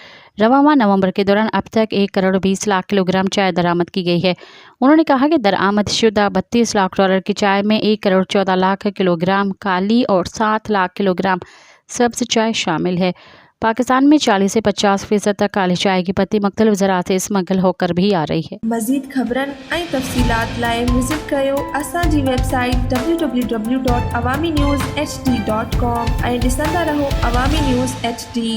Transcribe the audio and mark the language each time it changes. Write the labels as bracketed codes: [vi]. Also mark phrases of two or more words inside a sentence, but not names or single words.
[ur] رواں ماہ نومبر کے دوران اب تک 1 کروڑ 20 لاکھ کلو گرام چائے درآمد کی گئی ہے۔ انہوں نے کہا کہ درآمد شدہ $32 لاکھ کی چائے میں 1 کروڑ 14 لاکھ کلو گرام کالی اور 7 لاکھ کلو گرام سبز چائے شامل ہے۔ پاکستان میں 40 سے 50% تک کالی چائے کی پتی مختلف ذرات سے اسمگل ہو کر بھی آ رہی ہے۔ [sd] مزید خبرن ऐं तफ़सीलात लाइ विज़िट कयो असांजी वेबसाइट www.awamiNewsHD.com ऐं ॾिसंदा रहो अवामी न्यूज़ HD।